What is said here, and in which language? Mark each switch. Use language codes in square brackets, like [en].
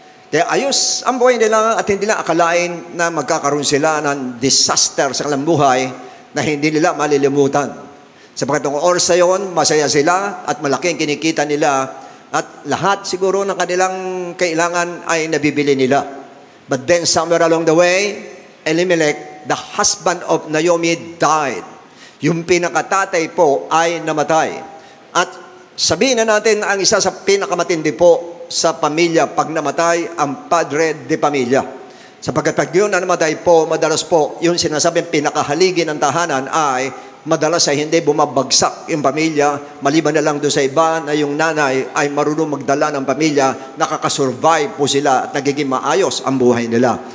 [tl] Kaya ayos ang buhay nila at hindi nila akalain na magkakaroon sila ng disaster sa kanilang buhay na hindi nila malilimutan. Sapagkat noong oras na yun, masaya sila at malaking kinikita nila At lahat siguro ng kanilang kailangan ay nabibili nila. [en] But then somewhere along the way, Elimelech, the husband of Naomi, died. [tl] Yung pinakatatay po ay namatay. At sabihin na natin ang isa sa pinakamatindi po sa pamilya pag namatay, ang padre de pamilya. Sapagkat pag yun na namatay po, madalas po, yung sinasabing pinakahaligi ng tahanan ay madalas ay hindi bumabagsak yung pamilya, maliban na lang doon sa iba na yung nanay ay marunong magdala ng pamilya, nakakasurvive po sila at nagiging maayos ang buhay nila.